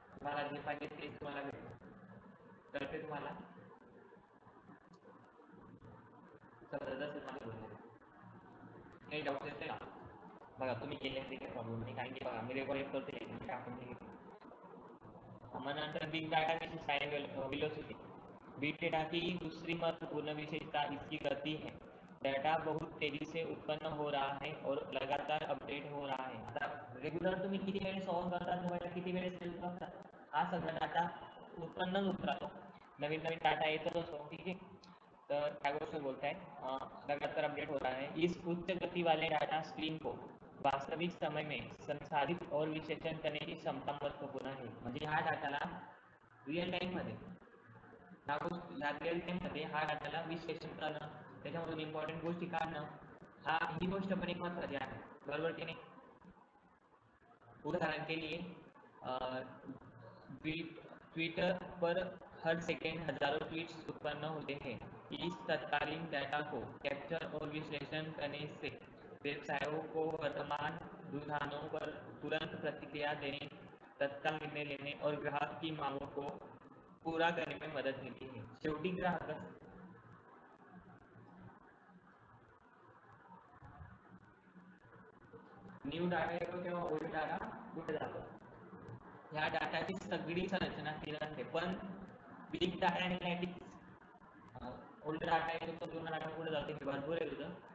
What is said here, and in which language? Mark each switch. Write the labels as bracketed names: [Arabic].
[Marathi] तुम्हाला जे पाहिजे तेच तुम्हाला भेटतं. कळते तुम्हाला जबरदस्त माझं बोलणं काही डाऊट येते का? बघा तुम्ही केले ते काही प्रॉब्लेम नाही कारण की बघा मी रेकॉर्ड करते टाकून मग नंतर बिग डाटा की साइड वेलोसिटी. [Hindi] बिग डेटा की दूसरी महत्वपूर्ण विशेषता इसकी गति है. डाटा बहुत तेजी से उत्पन्न हो रहा है और लगातार अपडेट हो रहा है. [Marathi] आता रेग्युलर तुम्ही किती वेळेस ऑन करता मोबाईल, किती वेळेस सेल करता, हा सगळा डाटा उत्पन्नच होत राहतो. नवीन नवीन डाटा येतच असतो. ठीक आहे. [Hindi] तर क्या गोष्ट बोलता है लगातार अपडेट हो रहा है. इस उच्च गति वाले डाटा स्ट्रीम को वास्तविक समय में संसाधित और विश्लेषण करने की क्षमता महत्वपूर्ण आहे. [Marathi] म्हणजे ह्या डाटाला रिअल टाइम मध्ये ह्या रिअल टाइम मध्ये हा डाटाला विश्लेषण करणं त्याच्यामधून इम्पॉर्टंट गोष्टी काढणं ही गोष्ट पण एक महत्वाची आहे. बरोबर की नाही. [Hindi] उदाहरण के लिए ट्विटर पर हर सेकेंड हजारों ट्वीट्स उत्पन्न होते हैं. इस तत्कालीन डाटा को कैप्चर और विश्लेषण करने से व्यवसायों को वर्तमान रुझानों पर तुरंत प्रतिक्रिया देने, तत्काल निर्णय लेने और ग्राहक की मांगों को पूरा करने में मदद मिलती है. [Marathi] शेवटी ग्राहक न्यू डाटा येतो तेव्हा ओल्ड डाटा कुठे जातो. ह्या डाटाची सगळी संरचना क्लिअर असते. पण big data analytics old data येतो तो जुना डाटा कुठे जातो हे भरपूर आहे तुझं.